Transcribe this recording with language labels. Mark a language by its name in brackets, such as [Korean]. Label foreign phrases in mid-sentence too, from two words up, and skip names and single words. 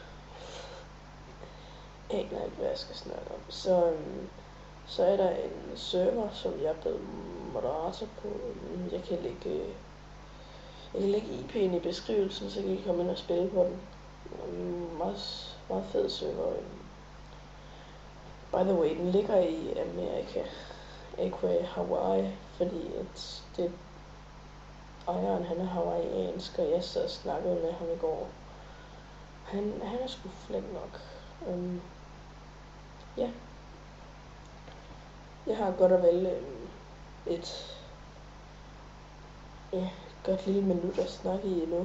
[Danish] Jeg aner ikke, hvad jeg skal snakke om. Så er der en server, som jeg er blevet moderator på. Jeg kan lægge IP'en i beskrivelsen, så kan I komme ind og spille på den. Meget fed server. [English] By the way, [Danish] den ligger i Amerika, aka Hawaii, fordi at ejeren, han er hawaiiansk, og jeg sad og snakkede med ham i går. Han er sgu flink nok. Ja. Jeg har godt og vel et godt lille minut at snakke i endnu.